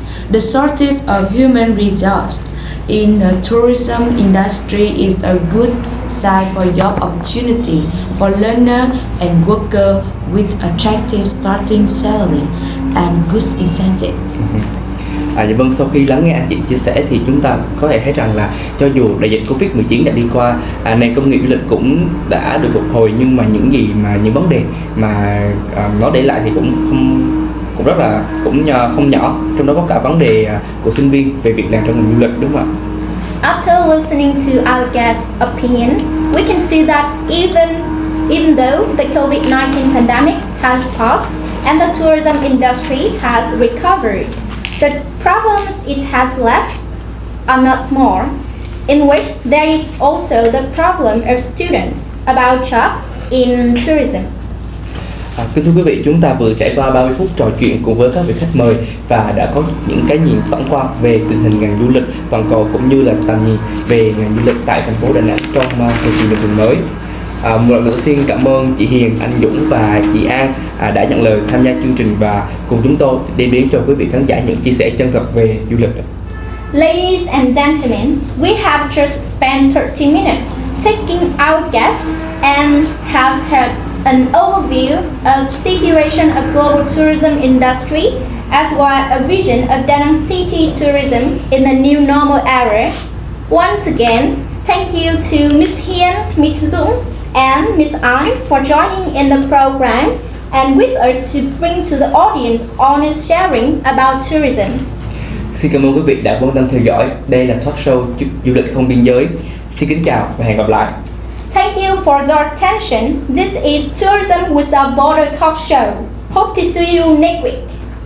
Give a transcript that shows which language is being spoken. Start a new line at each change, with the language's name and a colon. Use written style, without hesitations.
English: The shortage of human resources in the tourism industry is a good sign for job opportunity for learner and worker with attractive starting salary and good incentive.
Vietnamese: Dạ vâng, sau khi lắng nghe anh chị chia sẻ thì chúng ta có thể thấy rằng là cho dù đại dịch Covid-19 đã đi qua, nền công nghiệp du lịch cũng đã được phục hồi, nhưng mà những vấn đề mà nó để lại thì cũng rất là không nhỏ, trong đó có cả vấn đề của sinh viên về việc làm trong ngành du lịch, đúng không ạ?
English: After listening to our guests' opinions, we can see that even though the COVID-19 pandemic has passed and the tourism industry has recovered, the problems it has left are not small, in which there is also the problem of students about job in tourism.
Vietnamese: Kính thưa quý vị, chúng ta vừa trải qua 30 phút trò chuyện cùng với các vị khách mời và đã có những cái nhìn tổng quan về tình hình ngành du lịch toàn cầu cũng như là tầm nhìn về ngành du lịch tại thành phố Đà Nẵng trong thời kỳ bình thường mới. Một lần nữa xin cảm ơn chị Hiền, anh Dũng và chị An đã nhận lời tham gia chương trình và cùng chúng tôi đem đến cho quý vị khán giả những chia sẻ chân thật về du lịch.
English: Ladies and gentlemen, we have just spent 30 minutes taking our guests and have heard an overview of situation of global tourism industry as well as a vision of Da Nang city tourism in the new normal era. Once again, thank you to Ms. Hiền, Ms. Dũng and Ms. An for joining in the program and with us to bring to the audience honest sharing about tourism.
Vietnamese: Xin cảm ơn quý vị đã quan tâm theo dõi. Đây là talk show du lịch không biên giới. Xin kính chào và hẹn gặp lại.
English: Thank you for your attention. This is Tourism Without Border Talk Show. Hope to see you next week.